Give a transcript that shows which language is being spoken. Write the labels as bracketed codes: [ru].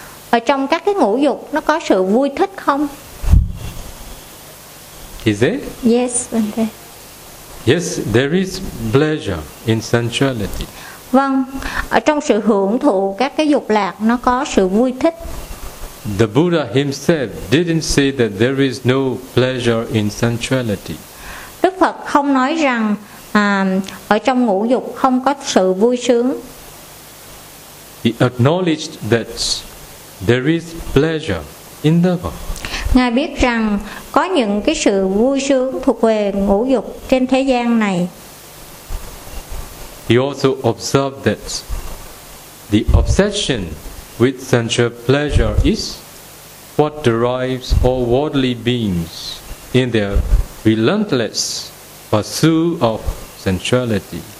[vi] Ở trong các cái ngũ dục nó có sự vui thích không? [en] Is there? Yes, okay. Yes, there is pleasure in sensuality. [vi] Vâng, ở trong sự hưởng thụ các cái dục lạc nó có sự vui thích. [en] The Buddha himself didn't say that there is no pleasure in sensuality. [vi] Đức Phật không nói rằng ở trong ngũ dục không có sự vui sướng. [en] He acknowledged that there is pleasure in the world. [vi] Ngài biết rằng có những cái sự vui sướng thuộc về ngũ dục trên thế gian này. [en] He also observed that the obsession with sensual pleasure is what drives all worldly beings in their relentless pursuit of sensuality.